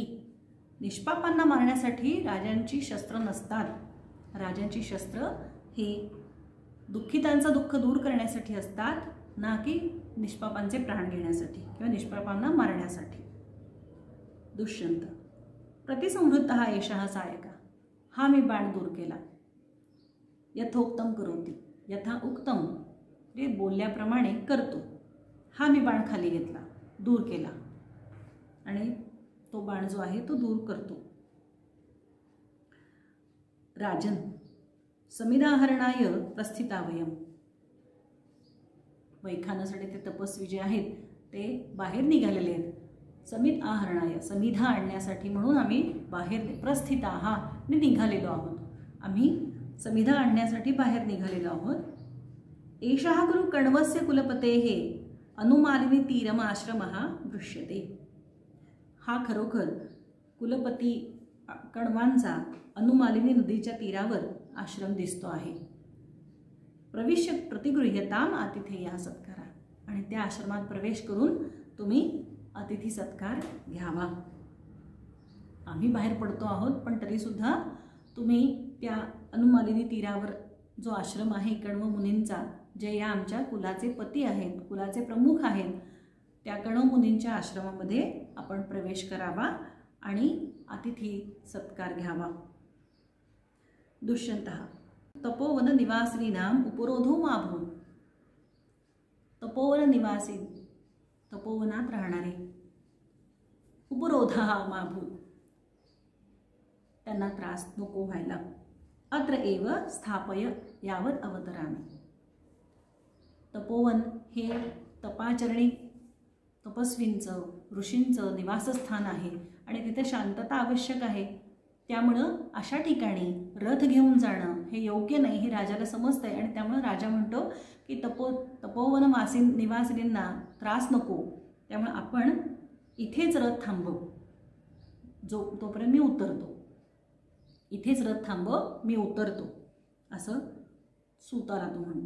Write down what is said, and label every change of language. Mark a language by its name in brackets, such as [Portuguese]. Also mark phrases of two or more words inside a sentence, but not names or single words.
[Marathi] निष्पापांना मारण्यासाठी राजांची शस्त्र नसतात. राजांची शस्त्र ही दुःखितांचं दुःख दूर करण्यासाठी असतात, ना की निष्पापांचे प्राण घेण्यासाठी किंवा निष्पापांना मारण्यासाठी. [Sanskrit] दुष्यंत प्रतिसंहृतः एषः सायका, [Marathi] हा मी बाण दूर केला. [Sanskrit] यथोक्तम करोति, यथा उक्तम [Marathi] ते बोलल्याप्रमाणे करतो. हा मी बाण खाली घेतला, दूर केला आणि तो बाण जो आहे तो दूर करतो. [Sanskrit] राजन समिधाहरणाय प्रस्थितावयम, [Marathi] वैखानासाठी ते तपस्वी जे आहेत ते बाहेर निघालेले आहेत. [Sanskrit] समिध आहरणाय, [Marathi] समिधा आणण्यासाठी म्हणून आम्ही बाहेर प्रस्थिताहा निघालेलो आहोत. आम्ही समिधा आणण्यासाठी बाहेर निघालेलो आहोत. [Sanskrit] एषः खलु कण्वस्य कुलपतेः अनुमालिनी तीरम आश्रमः दृश्यते, [Marathi] हा खरोखर कुलपती कण्वांचा अनुमालिनी नदीच्या तीरावर आश्रम दिसतो आहे. [Sanskrit] प्रविश्य प्रतिगृह्यताम आतिथेयः सत्कारा, [Marathi] आणि त्या आश्रमात प्रवेश करून तुम्ही अतिथी सत्कार घ्यावा. आम्ही बाहेर पडतो आहोत, पण तरीसुद्धा तुम्ही त्या अनुमालिनी तीरावर जो आश्रम आहे कण्व मुनींचा, जे या आमच्या कुलाचे पती आहेत, कुलाचे प्रमुख आहेत, त्या कण्व मुनींच्या आश्रमामध्ये आपण प्रवेश करावा आणि अतिथी सत्कार घ्यावा. [Sanskrit] दुष्यंतः तपोवन निवासिनीनाम उपरोधो माभूत, [Marathi] तपोवन निवासी, तपोवनात राहणारे, [Sanskrit] उपरोधः माभूत, [Marathi] त्यांना त्रास नको व्हायला. [Sanskrit] अत्र एव स्थापय यावत अवतरामी, [Marathi] तपोवन हे तपाचरणी तपस्वींचं, ऋषींचं निवासस्थान आहे आणि तिथे शांतता आवश्यक आहे. त्यामुळं अशा ठिकाणी रथ घेऊन जाणं हे योग्य नाही, हे राजाला समजतंय. आणि त्यामुळं राजा म्हणतो की तपोवन निवासिनींना त्रास नको, त्यामुळे आपण इथेच रथ थांबव, तोपर्यंत मी उतरतो, इथेच रथ थांबव, मी उतरतो, असं सूताला तो म्हणतो.